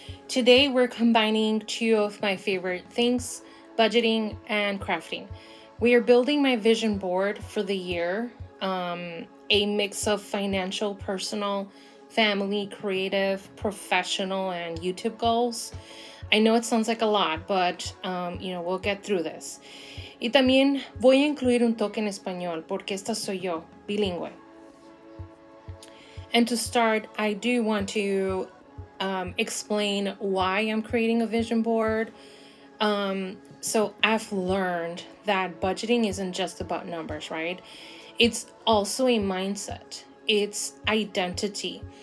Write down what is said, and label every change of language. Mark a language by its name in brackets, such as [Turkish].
[English] Today we're combining two of my favorite things, budgeting and crafting. We are building my vision board for the year, a mix of financial, personal, family, creative, professional, and YouTube goals. I know it sounds like a lot, but we'll get through this. [Spanish] Y también voy a incluir un toque en español, porque esta soy yo, bilingüe. [English] And to start, I do want to explain why I'm creating a vision board. So I've learned that budgeting isn't just about numbers, right? It's also a mindset. It's identity.